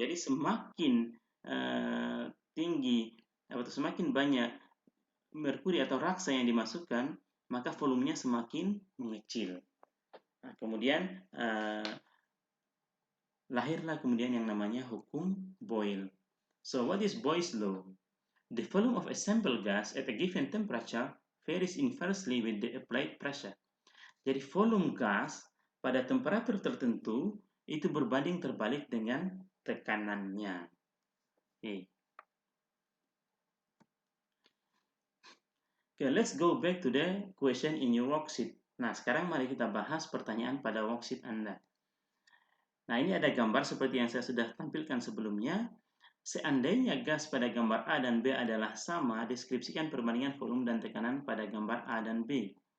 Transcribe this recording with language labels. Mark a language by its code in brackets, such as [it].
[id] Jadi semakin tinggi atau semakin banyak merkuri atau raksa yang dimasukkan, maka volumenya semakin mengecil. Nah, kemudian lahirlah kemudian yang namanya hukum Boyle. [en] So what is Boyle's law? The volume of a sample gas at a given temperature varies inversely with the applied pressure. [id] Jadi volume gas pada temperatur tertentu itu berbanding terbalik dengan tekanannya. [en] Okay, let's go back to the question in your worksheet. [id] Nah, sekarang mari kita bahas pertanyaan pada worksheet Anda. Nah, ini ada gambar seperti yang saya sudah tampilkan sebelumnya. Seandainya gas pada gambar A dan B adalah sama, deskripsikan perbandingan volume dan tekanan pada gambar A dan B.